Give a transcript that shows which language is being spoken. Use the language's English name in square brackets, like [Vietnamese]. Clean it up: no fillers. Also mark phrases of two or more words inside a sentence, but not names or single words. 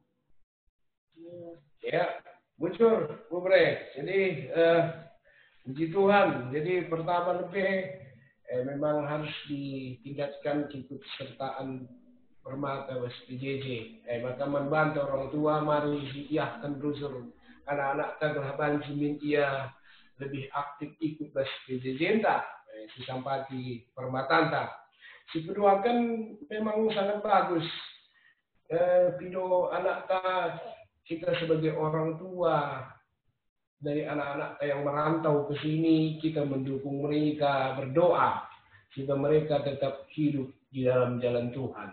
[Batak Karo] Ya, bujur, Bre. [Indonesian] Jadi puji Tuhan. Jadi pertama lebih memang harus ditingkatkan keikutsertaan permata PJJ. Maka membantu orang tua mari siapkan rusur anak-anak telah [Batak Karo] banjimin ia [Indonesian] lebih aktif ikut bas PJJ entah sesampati permatanta. Si kedua kan memang sangat bagus. Video anak kita sebagai orang tua dari anak-anak yang merantau ke sini, kita mendukung mereka, berdoa sehingga mereka tetap hidup di dalam jalan Tuhan.